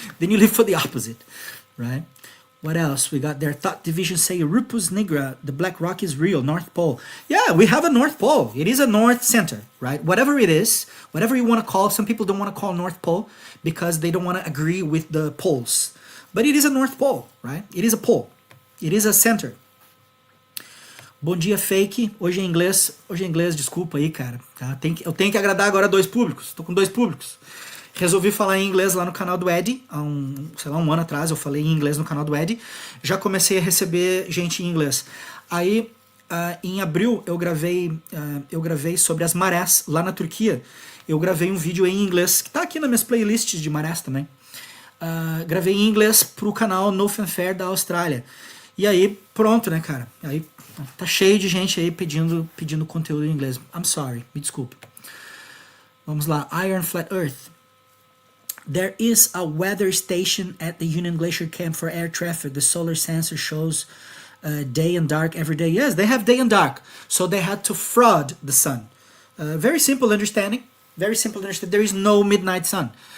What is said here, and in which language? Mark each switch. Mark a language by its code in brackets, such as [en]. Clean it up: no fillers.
[en] Then you live for the opposite, right? What else? We got their thought division say Rupus Nigra, the black rock is real, North Pole. Yeah, we have a North Pole. It is a North Center, right? Whatever it is, whatever you want to call, some people don't want to call North Pole because they don't want to agree with the poles. But it is a North Pole, right? It is a pole. It is a center. [pt] Bom dia, fake. Hoje é inglês, desculpa aí, cara. Tá? Eu tenho que agradar agora dois públicos. Tô com dois públicos. Resolvi falar em inglês lá no canal do Ed, há um ano atrás eu falei em inglês no canal do Ed, já comecei a receber gente em inglês. Aí, em abril, eu gravei sobre as marés lá na Turquia, eu gravei um vídeo em inglês, que tá aqui nas minhas playlists de marés também. Gravei em inglês pro canal No Fanfare da Austrália. E aí, pronto, né, cara? Aí tá cheio de gente aí pedindo conteúdo em inglês. [en] I'm sorry, [pt] me desculpe. Vamos lá, Iron Flat Earth. [en] There is a weather station at the Union Glacier Camp for air traffic. The solar sensor shows day and dark every day. Yes, they have day and dark. So they had to fraud the sun. Very simple understanding. Very simple understanding. There is no midnight sun.